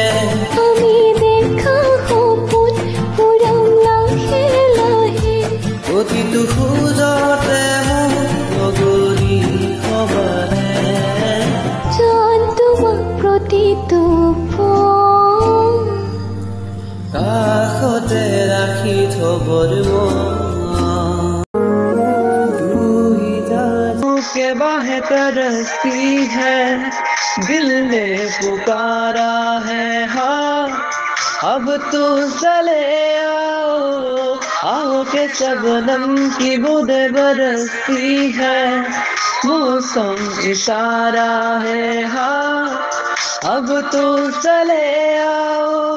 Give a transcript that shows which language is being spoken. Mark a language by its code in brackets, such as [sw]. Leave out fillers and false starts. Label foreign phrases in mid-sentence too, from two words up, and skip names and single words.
[as] আমি দেখা সপোন পুৰাম লাহে লাহে প্ৰতিটো খোজতে মোক নগৰী সবাৰে জান তোমাক প্ৰতিটো কাষতে ৰাখি থবৰ [hi] बाहें तरसती है दिल ने पुकारा है हाँ अब तो चले आओ के शबनम की बूंदें बरसती है मौसम इशारा है हाँ अब तो चले आओ